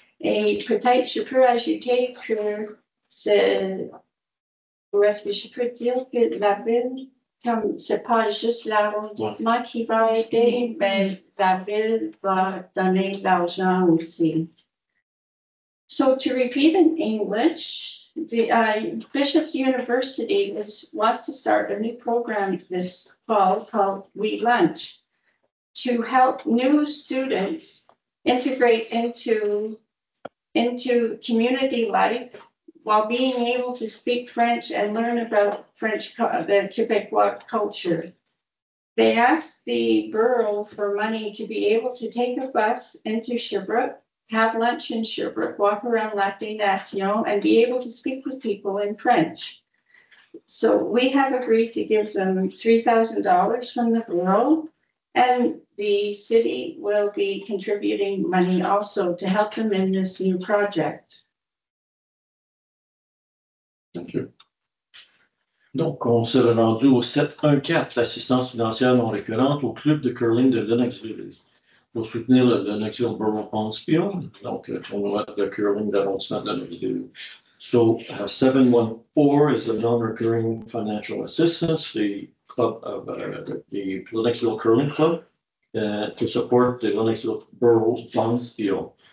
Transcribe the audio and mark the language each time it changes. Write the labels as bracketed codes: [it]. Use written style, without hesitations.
[fr] Et peut-être je peux ajouter que ou est-ce que je peux dire que la ville, comme c'est pas juste l'arrondissement qui va aider, mais la ville va donner de l'argent aussi. [en] So to repeat in English, the Bishop's University wants to start a new program this fall called We Lunch to help new students integrate into community life while being able to speak French and learn about the Quebecois culture. They asked the borough for money to be able to take a bus into Sherbrooke, have lunch in Sherbrooke, walk around Lac des Nations, and be able to speak with people in French. So we have agreed to give them $3,000 from the borough, and the city will be contributing money also to help them in this new project. Thank you. [fr] Donc, on s'est rendu au 714, l'assistance financière non récurrente au club de curling de Lennoxville pour soutenir le Lennoxville Borough Pondsfield, donc le tournoi de curling d'arrondissement de Lennoxville. [en] So 714 is a non-recurring financial assistance, the club of the Lennoxville Curling Club to support the Lennoxville Borough Pondsfield.